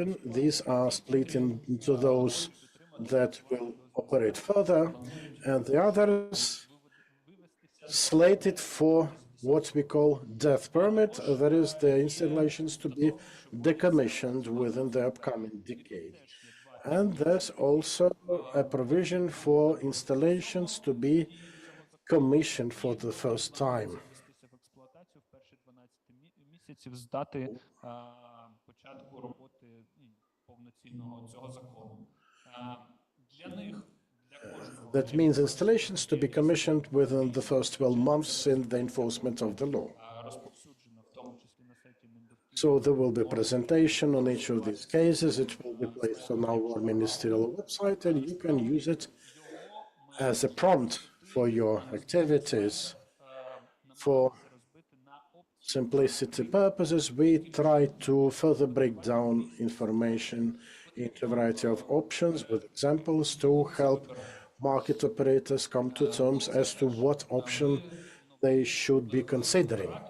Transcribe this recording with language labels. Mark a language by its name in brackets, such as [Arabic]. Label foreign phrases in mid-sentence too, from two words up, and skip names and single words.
[English] These are split into those that will operate further, and the others slated for what we call death permit. That is, the installations to be decommissioned within the upcoming decade. And there's also a provision for installations to be commissioned for the first time. [Ukrainian] місяців з дати початку роботи повноцінного цього закону. Для них, для кожного [English] That means installations to be commissioned within the first 12 months in the enforcement of the law. [Ukrainian] розповсюджено, в тому числі на сайті Міндовкілля. [English] So there will be a presentation on each of these cases. It will be placed on our ministerial website, and you can use it as a prompt for your activities. For simplicity purposes, we try to further break down information into a variety of options with examples to help market operators come to terms as to what option they should be considering.